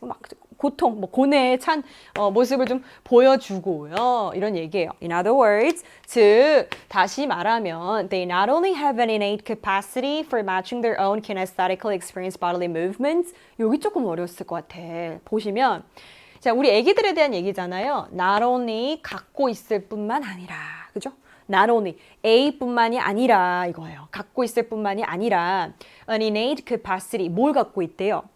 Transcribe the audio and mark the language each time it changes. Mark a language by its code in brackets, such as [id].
[ko] 막 고통, 뭐 고뇌에 찬 모습을 좀 보여주고요. 이런 얘기예요. [en] In other words, [ko] 즉 다시 말하면 [en] they not only have an innate capacity for matching their own kinesthetically experienced bodily movements. [ko] 여기 조금 어려웠을 것 같아. 보시면 자, 우리 애기들에 대한 얘기잖아요. [en] Not only [ko] 갖고 있을 뿐만 아니라, 그죠? Not only A뿐만이 아니라 이거예요. 갖고 있을 뿐만이 아니라 [en] an innate capacity [ko] 뭘 갖고 있대요?